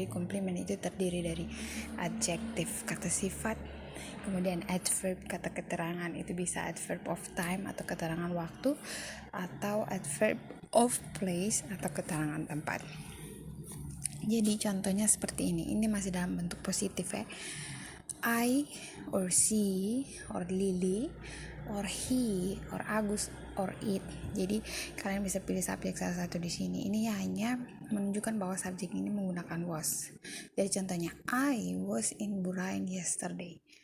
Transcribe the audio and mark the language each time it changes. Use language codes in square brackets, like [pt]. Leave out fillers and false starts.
[id] Jadi komplement itu terdiri dari adjektif, kata sifat, kemudian adverb, kata keterangan, itu bisa adverb of time atau keterangan waktu, atau adverb of place atau keterangan tempat. Jadi contohnya seperti ini masih dalam bentuk positif ya. [en] I or she or Lily or he or Agus or it. [id] Jadi kalian bisa pilih subjek salah satu di sini. Ini hanya menunjukkan bahwa subjek ini menggunakan was. Jadi contohnya, [en] I was in Burain yesterday.